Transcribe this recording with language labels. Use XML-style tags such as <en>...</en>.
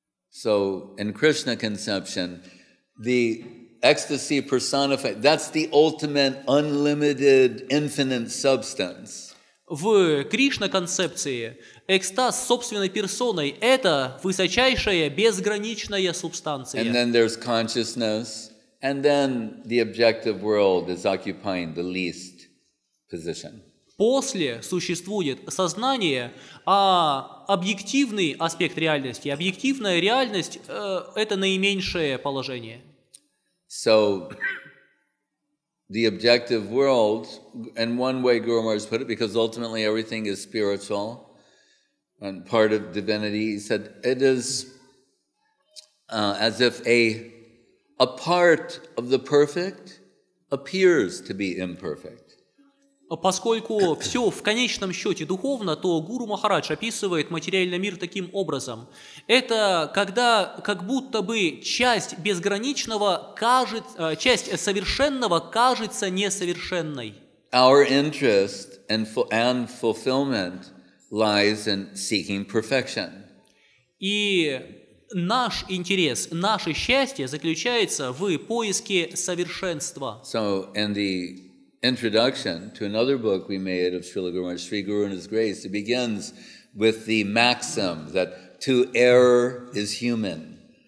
<en>So in Krishna conception, the ecstasy personified, that's the ultimate unlimited infinite substance.</en> <ru>В Кришна-концепции экстаз собственной персоной – это высочайшая безграничная субстанция.</ru> <en>And then there's consciousness, and then the objective world is occupying the least position.</en> <ru>После существует сознание, а объективный аспект реальности, объективная реальность – это наименьшее положение.</ru> <en>So, the objective world, and one way Guru Maharaj put it, because ultimately everything is spiritual and part of divinity, he said, it is as if a part of the perfect appears to be imperfect.</en> <ru>Поскольку все в конечном счете духовно, то Гуру Махарадж описывает материальный мир таким образом. Это когда как будто бы часть безграничного часть совершенного кажется несовершенной.</ru> <en>Our interest and fulfillment lies in seeking perfection.</en> <ru>И наш интерес, наше счастье заключается в поиске совершенства.</ru> <en>So, in the introduction to another book we made of Srila Guru Maharaj, Sri Guru and His Grace, it begins with the maxim that to err is human.</en>